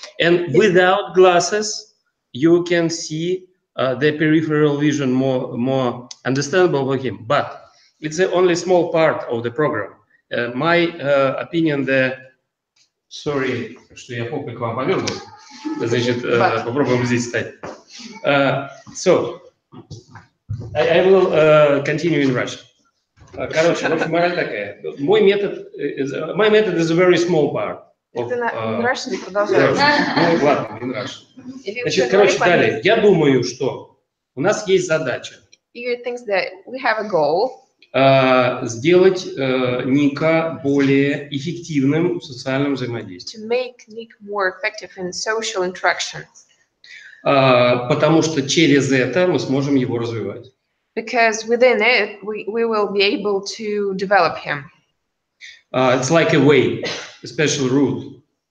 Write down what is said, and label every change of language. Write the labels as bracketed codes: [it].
[en] And without glasses, you can see the peripheral vision more understandable for him. But it's only small part of the program. My opinion, sorry, [ru] что я попой к вам повернул. Значит, попробуем здесь стать. [en] So, I will continue in Russian. [ru] Короче, мораль такая. [en] My method is a very small part. [ru] Ты на Russian продолжаешь. Ну, ладно, [en] in Russian. [ru] Значит, короче, далее. Я думаю, что у нас есть задача. [en] Igor thinks that we have a goal. [ru] Сделать Ника более эффективным в социальном взаимодействии. [en] To make Nick more effective in social interactions. [ru] Потому что через это мы сможем его развивать. [en] Because within it, we will be able to develop him. It's like a way, a special route.